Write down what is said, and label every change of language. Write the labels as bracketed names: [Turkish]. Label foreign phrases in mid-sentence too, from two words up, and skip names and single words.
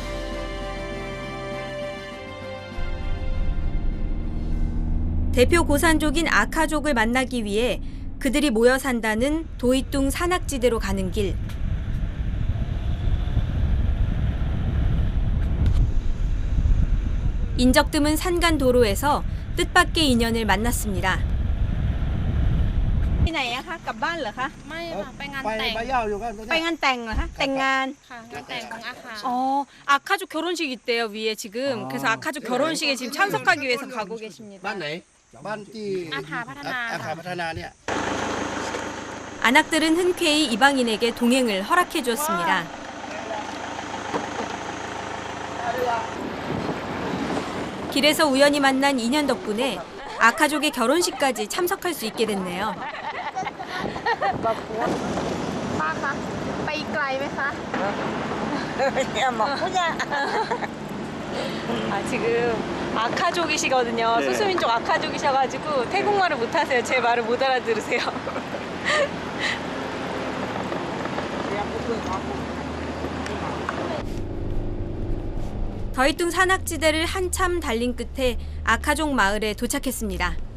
[Korean] 대표 고산족인 아카족을 만나기 위해 그들이 모여 산다는 도이뚱 산악지대로 가는 길. 인적 드문 산간 도로에서 뜻밖의 인연을 만났습니다. [Thai] ที่ไหนอะคะกลับบ้านเหรอคะ ไม่ค่ะไปงานแต่ง ไปงานแต่งเหรอคะแต่งงาน ค่ะงานแต่งของอาคา [Korean] 아카족 결혼식 있대요 위에 지금. 그래서 아카족 결혼식에 지금 참석하기 위해서 가고 계십니다. [Thai] บ้านไหนบ้านที่ อาคาพัฒนา อาคาพัฒนาเนี่ย [Korean] 안악들은 흔쾌히 이방인에게 동행을 허락해 주었습니다. 길에서 우연히 만난 인연 덕분에 아카족의 결혼식까지 참석할 수 있게 됐네요. [Thai] ป้าคะไปไกลไหมคะ [Korean] 지금 아카족이시거든요. 네. 소수민족 아카족이셔가지고 태국말을 못하세요. 제 말을 못 알아들으세요. 더이뚱 산악지대를 한참 달린 끝에 아카족 마을에 도착했습니다.